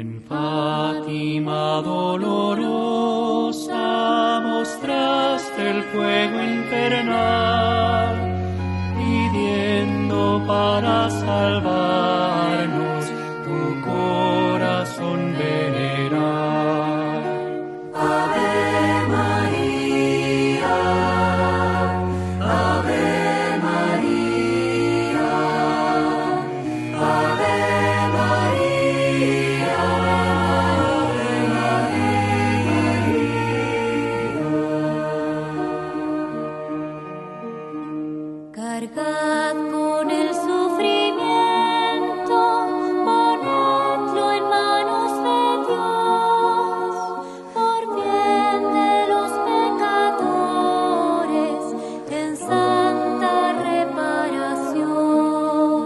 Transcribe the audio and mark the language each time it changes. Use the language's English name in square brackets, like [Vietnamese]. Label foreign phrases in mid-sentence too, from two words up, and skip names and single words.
[Spanish] Fátima dolorosa, mostraste el fuego infernal, pidiendo para salvarnos tu corazón venerar. [Latin] Ave María, Ave María, Ave María, Ave María. [Spanish] Cargad con el sufrimiento, ponedlo en manos de Dios, por bien de los pecadores, en santa reparación.